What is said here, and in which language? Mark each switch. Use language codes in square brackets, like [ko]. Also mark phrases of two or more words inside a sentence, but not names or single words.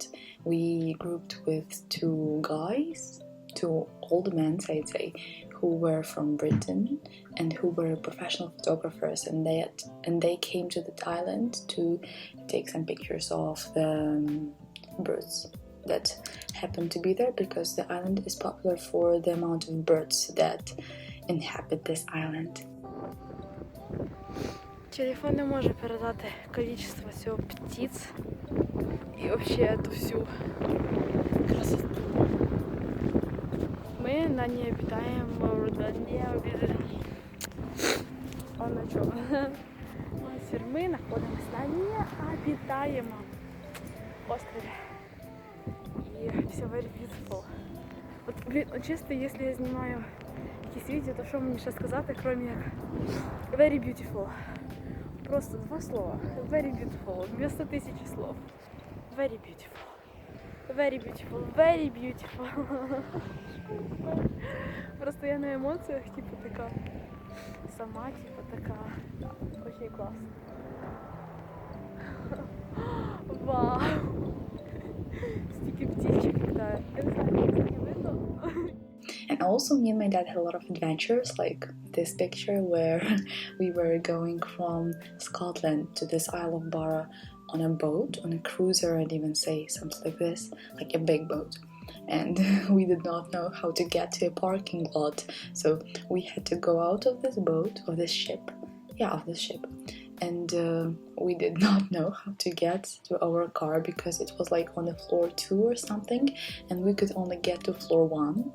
[en] We grouped with two old men, I'd say, who were from Britain and who were professional photographers, and they came to the island to take some pictures of the birds that happened to be there, because the island is popular for the amount of birds that inhabit this island. [ru] Телефон [uk] не може передати [ru] количество всього птиц і вообще эту всю красоту. Мы на необитаемом, мы находимся на необитаемом острове. И все [en] very beautiful. [ru] Вот, блин, чисто, если я [uk] знімаю якісь відео, то що мені ще сказати, крім як [en] very beautiful. [ru] Просто два слова. [en] Very beautiful. [ru] Вместо 1000 слов. [en] Very beautiful. Very beautiful. Very beautiful. [uk] Просто я на емоціях, типу, така сама, типу, така. [ru] Да, очень класно. Вау! [uk] Стільки птичек, да. Я не знаю, як це видно. [en] And also me and my dad had a lot of adventures, like this picture where we were going from Scotland to this Isle of Barra on a boat, on a cruiser, I'd even say, something like this, like a big boat. And we did not know how to get to a parking lot, so we had to go out of this boat, of this ship, and we did not know how to get to our car because it was like on the floor 2 or something, and we could only get to floor 1.